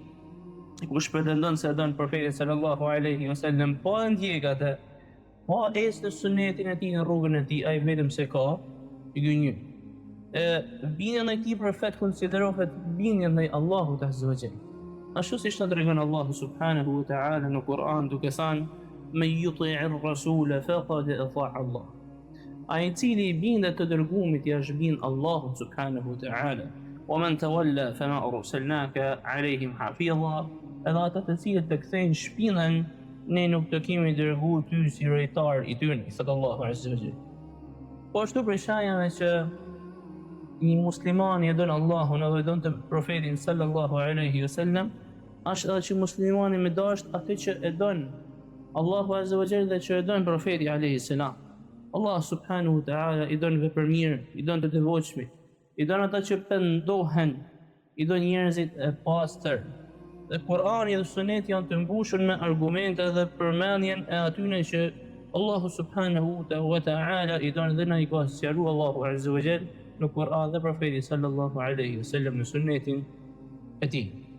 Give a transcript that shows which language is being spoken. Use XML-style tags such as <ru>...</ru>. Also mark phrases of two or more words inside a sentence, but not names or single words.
<sq>Kush pretendon se e don profetin</sq> <ar>صلى الله عليه وسلم,</ar> <sq>po e ndjek atë, po ecë në sunetin e tij, në rrugën e tij, ai vetëm se ka i gënjy. Bindja ndaj këtij profet konsiderohet bindja ndaj Allahut</sq> <ar>عز وجل.</ar> <sq>Ashtu siç na tregon Allahu</sq> <ar>سبحانه وتعالى</ar> <sq>në Kur'an duke thënë:</sq> <ar>"من يطع الرسول فقد أطاع الله."</ar> <sq>Ai i cili bindet të dërguarit i është bind Allahut</sq> <ar>سبحانه وتعالى. "ومن تولى فما أرسلناك عليهم حفيظا."</ar> <sq>Edhe ata të cilët të kthejnë shpinën, ne nuk të kemi dërguar ty si rejtar i tyre, thot Allahu</sq> <ar>عز وجل.</ar> <sq>Po ashtu prej shajave që një muslimani e don Allahun edhe don të profetin</sq> <ar>صلى الله عليه وسلم,</ar> <sq>është edhe që muslimani me dasht atë që e don Allahu</sq> <ar>عز وجل</ar> <sq>dhe që e don profeti</sq> <ar>عليه السلام.</ar> <sq>Allah</sq> <ar>سبحانه وتعالى</ar> <sq>i don vepër mirë, i don të devotshmit, i don ata që pendohen, i don njerëzit e pastër. Dhe Kur'ani dhe Suneti janë të mbushur me argumente dhe përmendjen e atyre që Allahu</sq> <ar>سبحانه وتعالى</ar> <sq>i don dhe na i ka sqaruar Allahu</sq> <ar>عز وجل</ar> <sq>në Kur'an dhe profeti</sq> <ar>صلى الله عليه وسلم</ar> <sq>në Sunetin e tij.</sq>